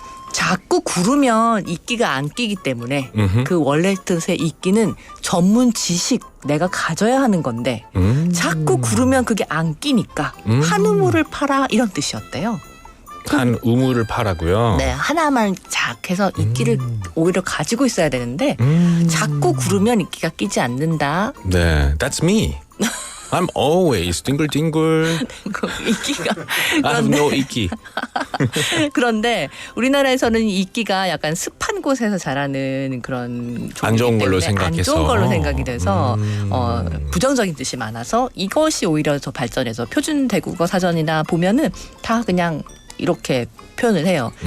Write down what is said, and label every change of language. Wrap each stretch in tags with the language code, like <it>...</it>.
<ko>자꾸 구르면 이끼가 안 끼기 때문에 그 원래 뜻의 이끼는 전문 지식 내가 가져야 하는 건데 자꾸 구르면 그게 안 끼니까 한 우물을 팔아 이런 뜻이었대요. 한 우물을 파라고요? 네, 하나만 작 해서 이끼를 오히려 가지고 있어야 되는데 자꾸 구르면 이끼가 끼지 않는다.</ko> <en>네, that's me. I'm always 딩글딩글.</en> <ko>이끼가</ko> <en>I have no 이끼.</en> <ko>그런데 우리나라에서는 이 이끼가 약간 습한 곳에서 자라는 그런 안 좋은 걸로 안 생각해서. 좋은 걸로 생각이 돼서 부정적인 뜻이 많아서 이것이 오히려 더 발전해서 표준 대국어 사전이나 보면은 다 그냥 이렇게 표현을 해요.</ko>